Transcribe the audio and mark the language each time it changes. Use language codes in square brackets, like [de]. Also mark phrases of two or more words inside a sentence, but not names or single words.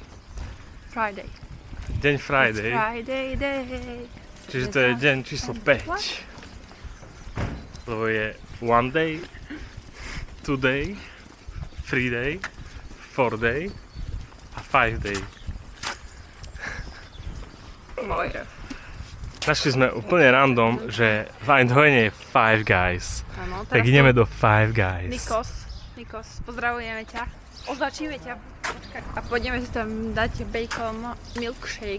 [en] Friday. [sk] Deň Friday. [en] Friday day. [sk] Čiže to je deň číslo 5. Lebo je 1 day, 2 day, 3 day, 4 day a 5 day. Našli sme úplne random, že v Eindhovene je Five Guys. Áno, Tak ideme do Five Guys. Nikos, pozdravujeme ťa. Označíme ťa. Počkaj. A pôjdeme si tam dať [en] bacon milkshake.